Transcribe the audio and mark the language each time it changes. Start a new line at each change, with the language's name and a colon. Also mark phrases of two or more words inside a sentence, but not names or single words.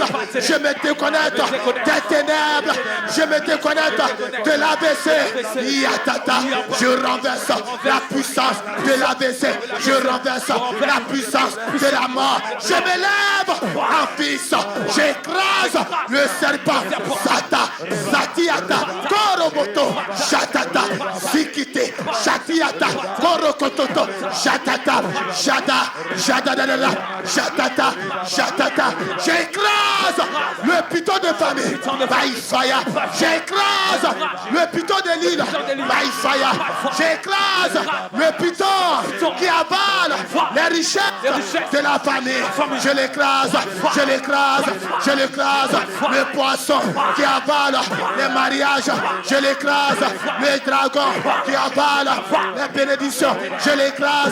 French: Je me déconnecte des ténèbres. Je me déconnecte de l'ABC. Yatata. Je renverse la puissance de l'ABC. Je renverse la puissance de la mort. Je m'élève en fils. J'écrase le serpent. Sata, Satiata, Koroboto. Shatata, Zikite, Shatiata, Korokototo, Shatata, Shada, Shadadadada, Shatata, Shatata. J'écrase le piton de famille,
English: by fire.
French: J'écrase le piton de l'île,
English: by fire.
French: J'écrase le piton qui avale les richesses de la famille. Je l'écrase, je l'écrase, je l'écrase. Le poisson qui avale les mariages, je l'écrase. Les dragons qui avalent les bénédictions, je l'écrase.